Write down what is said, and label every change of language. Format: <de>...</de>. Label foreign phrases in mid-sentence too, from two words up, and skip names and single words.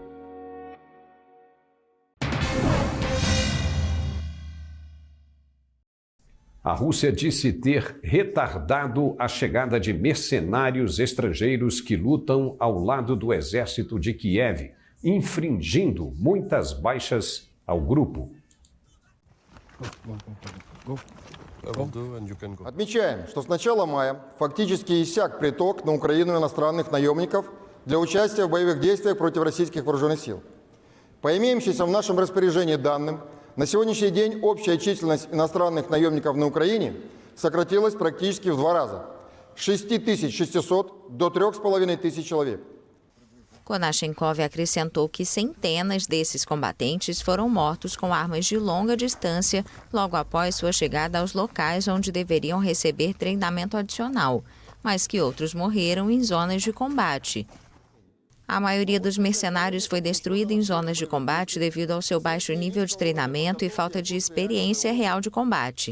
<pt>A Rússia disse ter retardado a chegada de mercenários estrangeiros que lutam ao lado do exército de Kiev, infringindo muitas baixas ao grupo.</pt> <ru>Отмечаем, что с начала мая фактически иссяк приток на Украину иностранных наемников для участия в боевых действиях против российских вооруженных сил. По имеющимся в нашем распоряжении данным, на сегодняшний день общая численность иностранных наемников на Украине сократилась практически в 2 раза – с 6600 до 3500 человек.</ru> <pt>Konashenkov acrescentou que centenas desses combatentes foram mortos com armas de longa distância logo após sua chegada aos locais onde deveriam receber treinamento adicional, mas que outros morreram em zonas de combate. A maioria dos mercenários foi destruída em zonas de combate devido ao seu baixo nível de treinamento e falta de experiência real de combate.</pt>